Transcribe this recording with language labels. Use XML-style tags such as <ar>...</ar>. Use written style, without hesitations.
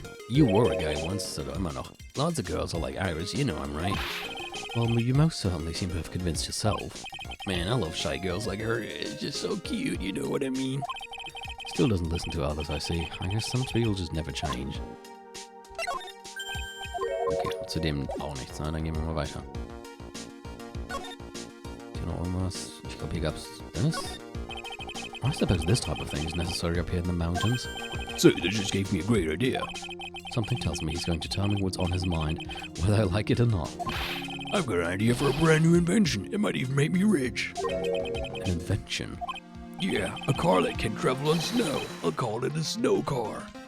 <en>You were a guy once, so I'm not. Lots of girls are like Iris, you know I'm right. Well, you most certainly seem to have convinced yourself. Man, I love shy girls like her. It's just so cute, you know what I mean? Still doesn't listen to others, I see. I guess some people just never change.</en> <de>Okay, zu dem auch nichts, ne? Dann gehen wir mal weiter. Hier noch irgendwas. Ich glaube, hier gab's das.</de> <en>I suppose this type of thing is necessary up here in the mountains. So, that just gave me a great idea. Something tells me he's going to tell me what's on his mind, whether I like it or not. I've got an idea for a brand new invention. It might even make me rich. An invention? Yeah, a car that can travel on snow. I'll call it a snow car.</en>